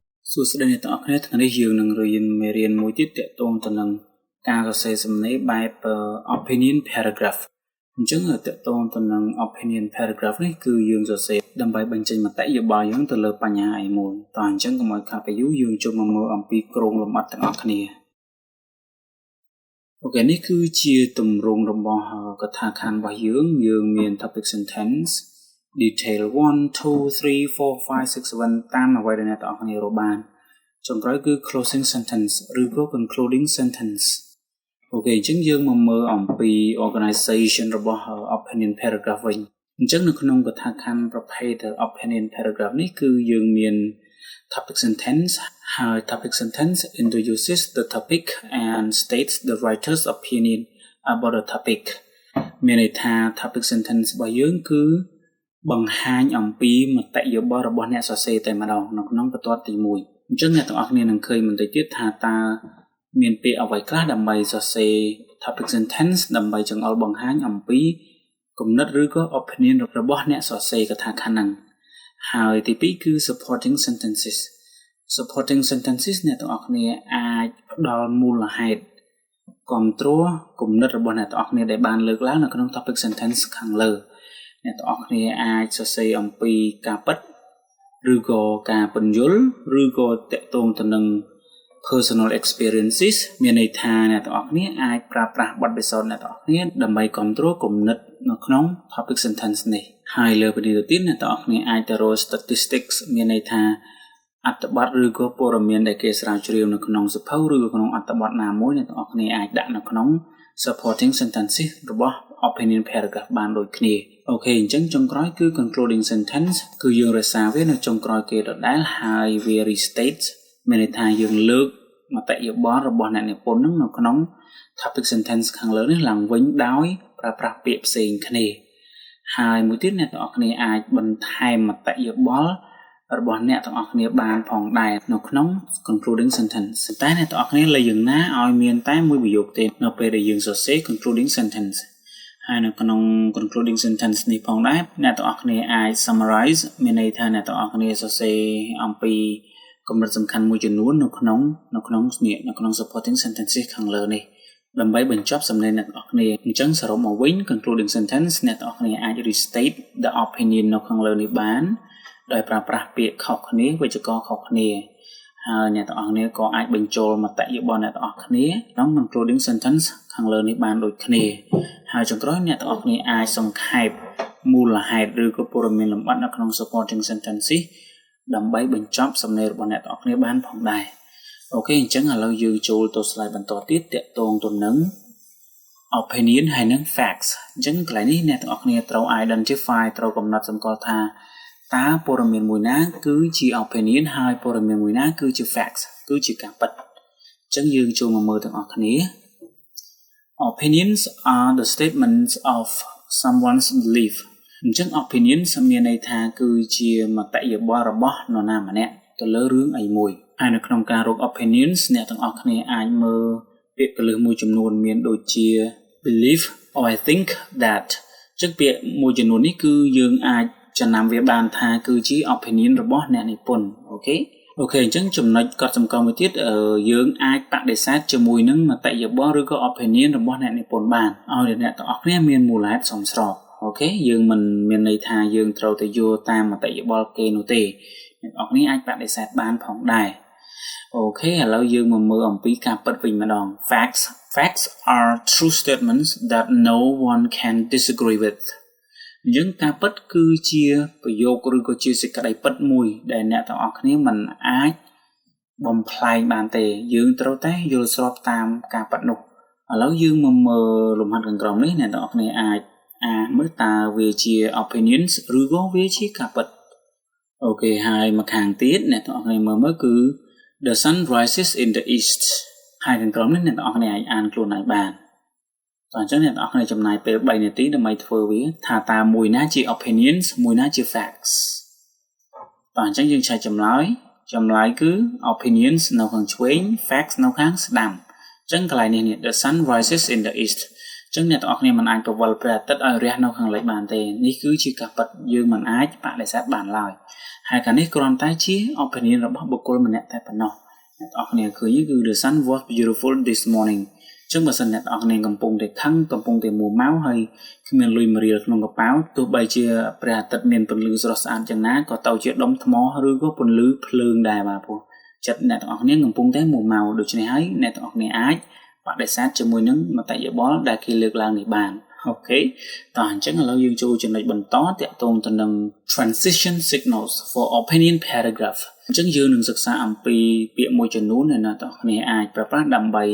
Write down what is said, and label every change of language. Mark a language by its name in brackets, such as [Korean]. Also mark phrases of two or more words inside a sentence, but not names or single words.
[Khmer] សួស្តីអ្នកទាំងអស់គ្នាថ្ងៃនេះយើងនឹងរៀនមេរៀនមួយទៀតទាក់ទងទៅនឹងការសរសេរសំណេរបែប [English] opinion paragraph [Khmer] អញ្ចឹងទាក់ទងទៅនឹង [English] opinion paragraph [Khmer] នេះគឺយើងសរសេរដើម្បីបញ្ចេញមតិយោបល់យើងទៅលើបញ្ហាអីមួយតោះអញ្ចឹងកុំឲ្យខាតពេលយូរយើងចូលមកមើលអំពីគ្រោងលម្អិតទាំងអស់គ្នា អូខេនេះគឺជាទម្រង់របស់កថាខណ្ឌរបស់យើងមាន [English] topic sentence detail 1 2 3 [Khmer] 4 5 6 7 តាមអ្វីដែលអ្នកទាំងអស់គ្នារកបានចុងក្រោយគឺ [English] closing sentence [Khmer] ឬក៏ [English] concluding sentence [Khmer] អូខេអញ្ចឹងយើងមកមើលអំពី organization របស់ [English] opinion paragraph [Khmer] វិញអញ្ចឹងនៅក្នុងកថាខណ្ឌប្រភេទ [English] opinion paragraph [Khmer] នេះគឺយើងមាន [English] topic sentence [Khmer] ហើយ [English] topic sentence introduces the topic and states the writer's opinion about the topic [Khmer] មានន័យថា [English] topic sentence [Khmer] របស់យើងគឺបង្ហាញអំពីមតិយោបល់របស់អ្នកសរសេរតែម្ដងនៅក្នុងបន្ទាត់ទី1អញ្ចឹងអ្នកទាំងអស់គ្នានឹងឃើញ បន្តិចទៀតថាតើមានពាក្យអ្វីខ្លះដើម្បីសរសេរ [English] topic sentence [Khmer] ដើម្បីចង្អុលបង្ហាញអំពីគំ និតឬក៏ opinion របស់អ្នកសរសេរកថាខណ្ឌហ្នឹងហើយទី2គឺ [English] supporting sentences [Khmer] អ្នកទាំងអស់គ្នាអាចផ្ដល់មូលហេតុគាំទ្រគំនិតរបស់អ្នកទាំងអស់គ្នាដែលបានលើកឡើងនៅក្នុង [English] topic sentence [Khmer] ខាងលើអ្នកទាំងអស់គ្នាអាចសរសេរអំពីការពិតឬក៏ការពន្យល់ឬក៏តកតងទៅនឹង personal experiences មានន័យថាអ្នកទាំងអស់គ្នាអាចប្រើប្រាស់បទពិសោធន៍អ្នកទាំងអស់គ្នាដើម្បីគ្រប់គ្រងគំនិតនៅក្នុង [English] topic sentence [Khmer] នេះហើយលើពីនេះទៅទៀតអ្នកទាំងអស់គ្នាអាចទៅរក statistics មានន័យថាអត្ថបទឬក៏ព័ត៌មានដែលគេស្រាវជ្រាវនៅក្នុងសៀវភៅឬក៏ក្នុងអត្ថបទណាមួយអ្នកទាំងអស់គ្នាអាចដាក់នៅក្នុង [English] supporting sentences [Khmer] របស់ [English] opinion paragraph [Khmer] បានដូចគ្នាអូខេអញ្ចឹងចុងក្រោយគឺ [English] concluding sentence [Khmer] គឺយើងរក្សា វានៅចុងក្រោយគេដដែលហើយវា restate មានន័យថាយើងលើកមតិយោបល់របស់អ្នកនិពន្ធនឹងនៅក្នុង [English] topic sentence [Khmer] ខាងលើនេះឡើងវិញដោយប្រើប្រាស់ពាក្យផ្សេងគ្នាហើយមួយទៀតអ្នកទាំងអស់គ្នាអាចបន្ថែមមតិយោបល់របស់អ្នកទាំងអស់គ្នាបានផងដែរនៅក្នុង [English] concluding sentence [Khmer] តែអ្នកទាំងអស់គ្នា លើយ៉ាងណាឲ្យមានតែមួយប្រយោគទេនៅពេលដែលយើងសរសេរ [English] concluding sentence [Khmer] ហើយនៅក្នុង [English] concluding sentence [Khmer] នេះផងដែរអ្នកទាំងអស់គ្នាអាច summarize មានន័យថាអ្នកទាំងអស់គ្នាសរសេរអំពីគំនិតសំខាន់មួយចំនួននៅក្នុង [English] supporting sentences [Khmer] ខាងលើនេះដើម្បីបញ្ចប់សំណេរអ្នកទាំងអស់គ្នាអញ្ចឹងសរុបមកវិញ [English] concluding sentence [Khmer] អ្នកទាំងអស់គ្នាអាច [English] restate the opinion [Khmer] នៅ ខាងលើនេះបានដោយប្រើប្រាស់ពាក្យខុសគ្នាវេយ្យាករណ៍ខុសគ្នាហើយអ្នកទាំងអស់គ្នាក៏អាចបញ្ចូលមតិយោបល់អ្នកទាំងអស់គ្នាក្នុង [English] concluding sentence [Khmer] ខាងលើនេះបានដូចគ្នាហើយចុងក្រោយអ្នកទាំងអស់គ្នាអាចសង្ខេបមូលហេតុឬក៏ព័ត៌មានលម្អិតនៅក្នុង [English] supporting sentences [Khmer] ដើម្បីបញ្ចប់សំណេររបស់អ្នកទាំងអស់គ្នាបានផងដែរអូខេអញ្ចឹងឥឡូវយើងចូលទៅ slide បន្តទៀតតាក់ទងទៅនឹង opinion ហើយនិង facts អញ្ចឹងកន្លែងនេះអ្នកទាំងអស់គ្នាត្រូវ identify ត្រូវកំណត់សម្គាល់ថាតើព័ត៌មានមួយណាគឺជា opinion ហើយព័ត៌មានមួយណាគឺជា facts គឺជាការពិតអញ្ចឹងយើងចូលមកមើលទាំងអស់គ្នា [English] opinions are the statements of someone's belief [Khmer] អញ្ចឹង opinions មានន័យថាគឺជាមតិយោបល់របស់នរណាម្នាក់ទៅលើរឿងអីមួយហើយនៅក្នុងការរក opinions អ្នកទាំងអស់គ្នាអាចមើលពាក្យកលឹះមួយចំនួនមានដូចជា [English] believe or I think that [Khmer] អញ្ចឹងពាក្យមួយចំនួននេះគឺយើងអាចចំណាំវាបានថាគឺជា opinion របស់អ្នកនិពន្ធអូខេអញ្ចឹងចំណុចកត់សម្គាល់មួយទៀតយើងអាចបដិសេធជាមួយនឹងមតិយោបល់ឬក៏ opinion របស់អ្នកនិពន្ធបានឲ្យអ្នកទាំងអស់គ្នាមានមូលហេតុសមស្របអូខេយើងមិនមានន័យថាយើងត្រូវទៅយកតាម មតិយោបល់គេនោះទេអ្នកទាំងអស់គ្នាអាចបដិសេធបានផងដែរអូខេឥឡូវយើងមកមើលអំពីការពិតវិញម្ដង [English] facts are true statements that no one can disagree with [Khmer] យើងការពិត គឺជាប្រយោគឬក៏ជាសេចក្តីពិតមួយដែលអ្នកទាំងអស់គ្នាមិនអាចបំផ្លែងបានទេយើងត្រូវតែយល់ស្របតាមការ ពិតនោះឥឡូវយើងមកមើលលំហាត់ខាងក្រោមនេះអ្នកទាំងអស់គ្នាអាចមើលតើវាជា opinions ឬក៏ វាជាការពិតអូខេហើយមកខាងទៀតអ្នកទាំងអស់គ្នាមើលគឺ [English] the sun rises in the east [Khmer] ហើយខាងក្រោមនេះអ្នកទាំងអស់គ្នាអាចអានខ្លួនឯងបានអញ្ចឹងអ្នកទាំងអស់គ្នាចំណាយពេល3នាទីដើម្បីធ្វើវាថាតើមួយណាជា opinions មួយណាជា facts អញ្ចឹងយើងឆែកចម្លើយគឺ opinions នៅខាងឆ្វេង facts នៅខាងស្ដាំអញ្ចឹងកន្លែងនេះ [English] the sun rises in the east [Khmer] ចឹងអ្នកទាំងអស់គ្នាមិនអាចប្រវល់ព្រះអាទិត្យឲ្យរះនៅខាងលិចបានទេនេះគឺជាការពិតយើងមិនអាចបដិសេធបានឡើយហើយការនេះគ្រាន់តែជា opinion របស់បុគ្គលម្នាក់តែប៉ុណ្ណោះអ្នក ទាំងអស់គ្នាឃើញគឺ [English] the sun was beautiful this morning [Khmer] ចឹងបើសិនអ្នកទាំងអស់គ្នាកំពុងតែខឹងកំពុងតែមួម៉ៅហើយគ្មានលុយមួយរៀលក្នុងកប៉ាល់ ទោះបីជាព្រះអាទិត្យមានពន្លឺស្រស់ស្អាតយ៉ាងណាក៏ទៅជាដុំថ្មឬក៏ពន្លឺភ្លើងដែរបាទព្រោះចិត្តអ្នកទាំងអស់គ្នាកំពុងតែមួម៉ៅដូច្នេះហើយអ្នកទាំងអស់គ្នាអាចបដិសេធជាមួយនឹងមតិយោបល់ដែលគេលើកឡើងនេះបានអូខេតោះអញ្ចឹងឥឡូវយើងចូលចំណុចបន្តទាក់ទងទៅនឹង [English] transition signals for opinion paragraph [Khmer] អញ្ចឹងយើងនឹងសិក្សាអំពីពាក្យមួយចំនួនដែលអ្នកទាំងអស់គ្នាអាចប្រើប្រាស់ដើម្បី